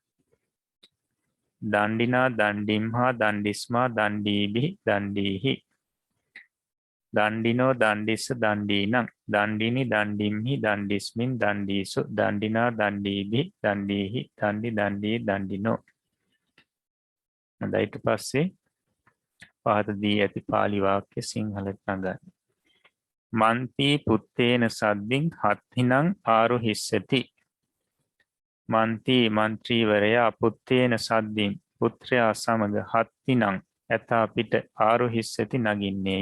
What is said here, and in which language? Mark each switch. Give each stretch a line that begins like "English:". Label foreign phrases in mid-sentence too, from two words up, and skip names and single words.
Pali: දණ්ඩිනා දණ්ඩිම්හා දණ්ඩිස්මා දණ්ඩීබි දණ්ඩීහි දණ්ඩිනෝ දණ්ඩිස්ස දණ්ඩීනං දණ්ඩිනි දණ්ඩිම්හි දණ්ඩිස්මින් දණ්ඩීසු දණ්ඩිනා දණ්ඩීබි දණ්ඩීහි දණ්ඩි දණ්ඩී දණ්ඩිනෝ හොඳයි
Sinhala: ඊට පස්සේ පහත දී ඇති පාලි වාක්‍ය සිංහලට නගන්න
Pali: මන්ති පුත්තේන සද්දින් හත්තිනං ආරුහිස්සති
Sinhala: මන්ති මන්ත්‍රීවරයා
Pali: පුත්තේන සද්දින්
Sinhala: පුත්‍රයා සමග හත්තිනං ඇතා පිට ආරුහිස්සති නගින්නේය